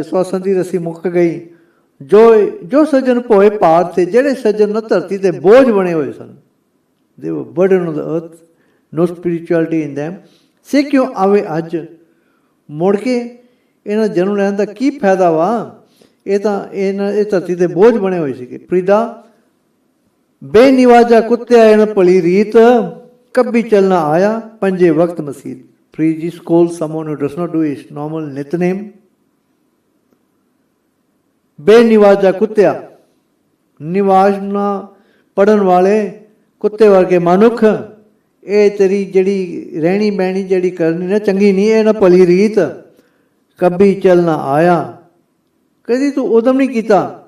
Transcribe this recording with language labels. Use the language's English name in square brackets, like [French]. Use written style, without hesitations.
[Punjabi] ਸਵਾਸਾਂ ਦੀ ਰੱਸੀ ਮੁੱਕ ਗਈ। ਜੋ ਸੱਜਣ ਭੋਏ ਭਾਰ ਥੇ, ਜਿਹੜੇ ਸੱਜਣ ਨਾ ਧਰਤੀ ਦੇ ਬੋਝ ਬਣੇ ਹੋਏ ਸਨ, they were burden of the earth, no spirituality in them, ਸੇ ਕਿਉਂ ਆਵੇ ਅੱਜ। ਮੁੜ ਕੇ ਇਹਨਾਂ ਜਨਮ ਲੈਣ ਦਾ ਕੀ ਫਾਇਦਾ ਵਾ? ਇਹ ਧਰਤੀ ਦੇ ਬੋਝ ਬਣੇ ਹੋਏ ਸੀਗੇ। ਫਰੀਦਾ ਬੇਨਿਵਾਜਾ ਕੁੱਤਿਆ ਇਹਨਾਂ ਭਲੀ ਰੀਤ, ਕਭੀ ਚਲਣਾ ਆਇਆ ਪੰਜੇ ਵਕਤ ਮਸੀਤ। [English] Freed ji scolds someone who does not do his normal nitnem. [Punjabi] ਬੇਨਿਵਾਜਾ ਕੁੱਤਿਆ, ਨਿਵਾਜ ਨਾ ਪੜਨ ਵਾਲੇ ਕੁੱਤੇ ਵਰਗੇ ਮਨੁੱਖ, ਇਹ ਤੇਰੀ ਜਿਹੜੀ ਰਹਿਣੀ ਬਹਿਣੀ ਜਿਹੜੀ ਕਰਨੀ ਨਾ ਚੰਗੀ ਨਹੀਂ, ਇਹ ਨਾ ਭਲੀ ਰੀਤ। ਕਭੀ ਚੱਲ ਨਾ ਆਇਆ, ਕਦੀ ਤੂੰ ਉਦਮ ਨਹੀਂ ਕੀਤਾ।